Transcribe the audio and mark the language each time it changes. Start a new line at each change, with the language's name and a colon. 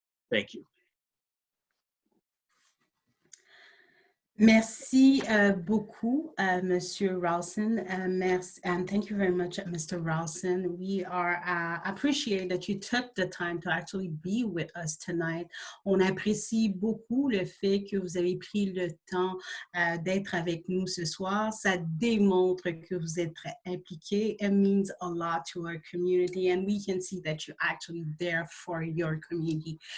English: Thank you.
French: Merci beaucoup, Monsieur Ralston. Merci,
English: and thank you very much, Mr. Ralston. We are appreciate that you took the time to actually be with us tonight.
French: On apprécie beaucoup le fait que vous avez pris le temps d'être avec nous ce soir. Ça démontre que vous êtes très impliqués.
English: It means a lot to our community, and we can see that you're actually there for your community.